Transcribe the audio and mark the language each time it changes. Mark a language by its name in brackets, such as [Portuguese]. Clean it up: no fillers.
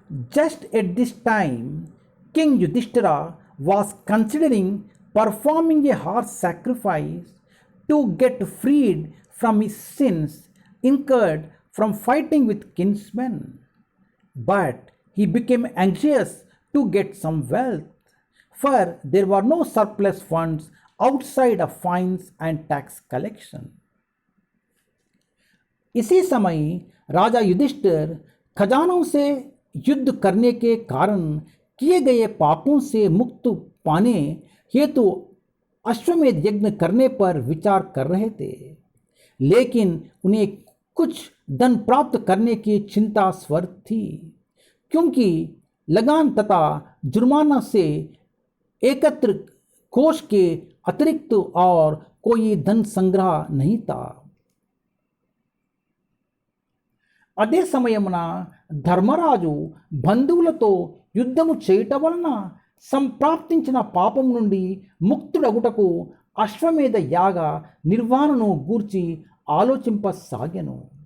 [English] Just at this time, King Yudhishthira was considering performing a horse sacrifice to get freed from his sins incurred from fighting with kinsmen. But he became anxious to get some wealth, for there were no surplus funds outside of fines and tax collection. [Hindi] इसी समय राजा युधिष्ठिर खजानों से युद्ध करने के कारण किए गए पापों से मुक्त पाने हेतु अश्वमेध यज्ञ करने पर विचार कर रहे थे, लेकिन उन्हें कुछ धन प्राप्त करने की चिंता स्वर थी, क्योंकि लगान तथा जुर्माना से एकत्र कोष के अतिरिक्त और कोई धन संग्रह नहीं था। [Telugu] అదే సమయమున ధర్మరాజు బంధువులతో యుద్ధము చేయటం వలన సంప్రాప్తించిన పాపం నుండి ముక్తుడగుటకు అశ్వమేధ యాగ నిర్వహణను గూర్చి ఆలోచింపసాగెను.